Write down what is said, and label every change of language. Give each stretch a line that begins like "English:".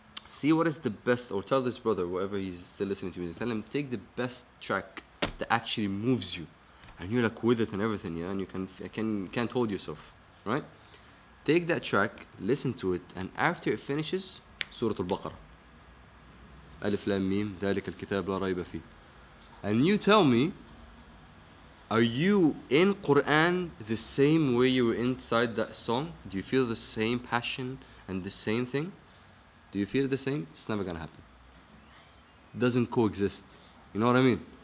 English: See what is the best, or tell this brother, whoever he's still listening to music, tell him, take the best track that actually moves you. And you're like with it and everything, yeah? And you can't hold yourself, right? Take that track, listen to it, and after it finishes, Surah Al-Baqarah.
Arabic: Alif Lam Mim, ذَلِكَ الْكِتَابُ لَا رَيْبَ فِيهِ.
English: And you tell me, are you in Quran the same way you were inside that song? Do you feel the same passion and the same thing? Do you feel the same? It's never gonna happen. It doesn't coexist. You know what I mean?